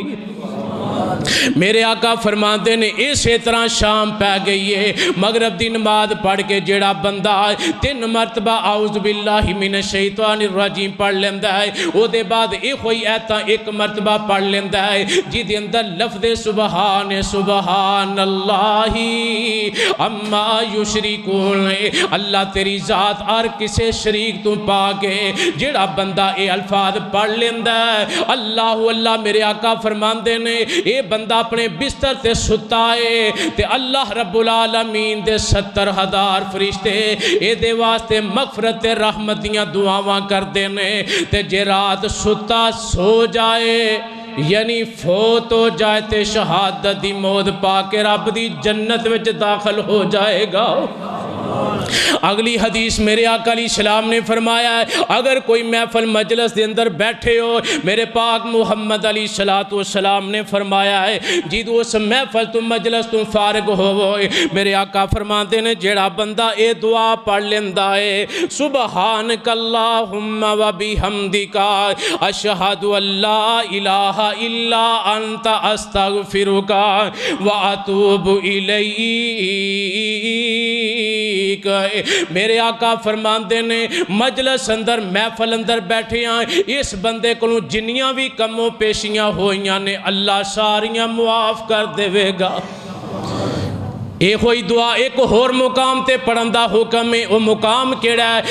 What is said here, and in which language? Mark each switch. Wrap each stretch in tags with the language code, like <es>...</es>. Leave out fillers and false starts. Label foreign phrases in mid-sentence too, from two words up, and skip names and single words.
<pa>میرے آقا فرماندے نے اسی طرح شام پہ گئی ہے، مغرب دی نماز پڑھ کے جیڑا بندہ 3 مرتبہ</pa> <ar>اعوذ باللہ من الشیطان الرجیم</ar> <pa>پڑھ لیندہ ہے، او دے بعد ایک ہوئی ایتاں 1 مرتبہ پڑھ لیندہ ہے جی دے اندر لفظ</pa> <ar>سبحان سبحان اللہ اما یشرکون.</ar> <pa>اللہ تیری ذات اور کسے شریک تو پاکے. جیڑا بندہ اے الفاظ پڑھ لیندہ ہے اللہ اللہ میرے آقا فرماندے نے اے بندہ اپنے بستر تے ستا ہے تے اللہ رب العالمین دے 70,000 فرشتے اے دے واسطے مغفرت رحمت دیاں دعاواں کر دینے. تے جے رات ستا سو جائے یعنی فوت ہو جائے تے شہادت دی موت پا کے رب دی جنت وچ داخل ہو جائے گا. اگلی حدیث میرے آقا</pa> <ar>علیہ السلام</ar> <pa>نے فرمایا ہے اگر کوئی محفل مجلس دے اندر بیٹھے ہو، میرے پاک محمد</pa> <ar>علیہ السلام</ar> <pa>نے فرمایا ہے جیدو اس محفل تو مجلس تو فارغ ہوئے میرے آقا فرماتے نے جیڑا بندہ اے دعا پڑھ لیندہ ہے</pa> <ar>سبحانک اللہم و بحمدک اشہد ان لا الہ الا انت استغفرک و اتوب الیک.</ar> <pa>میرے آقا فرماندے نے مجلس اندر محفل اندر بیٹھے ہیں اس بندے کو جنیاں بھی کموں پیشیاں ہوئیاں نے اللہ ساریاں معاف کر دے گا. ایک ہوئی دعا ایک اور مقام تے پڑھندہ حکم ہے، وہ مقام کیڑا ہے؟</pa>